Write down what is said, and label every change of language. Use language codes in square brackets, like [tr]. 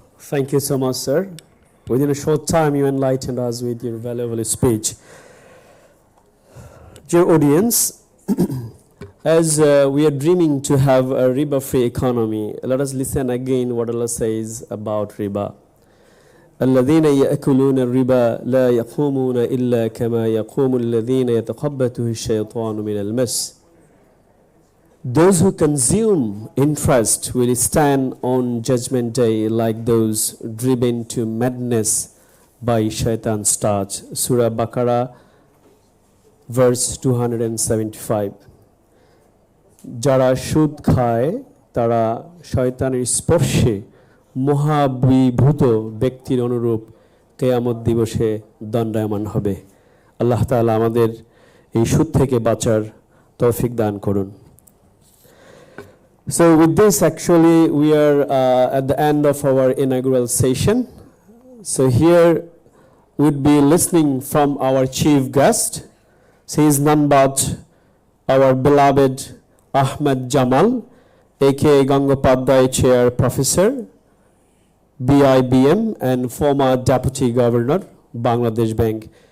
[en] Thank you so much, sir. Within a short time, you enlightened us with your valuable speech. Dear audience, as we are dreaming to have a riba-free economy, let us listen again what Allah says about riba. [ar] الذين يأكلون الربا لا يقومون إلا كما يقوم الذين يتخبطه الشيطان من المس. [en] Those who consume interest will stand on judgment day like those driven to madness by shaitan's touch. Surah Baqarah, verse 275. [bn] যারা সুদ খায় তারা শয়তানের স্পর্শে মহাবিভূত ব্যক্তির অনুরূপ কিয়ামত দিবসে দণ্ডায়মান হবে। আল্লাহ তাআলা আমাদের এই সুদ থেকে বাঁচার তৌফিক দান করুন। [en] So with this, actually, we are at the end of our inaugural session. So here we'd be listening from our chief guest. So he is none but our beloved Ahmed Jamal, aka Gangopadhyay Chair Professor, BIBM, and former Deputy Governor, Bangladesh Bank.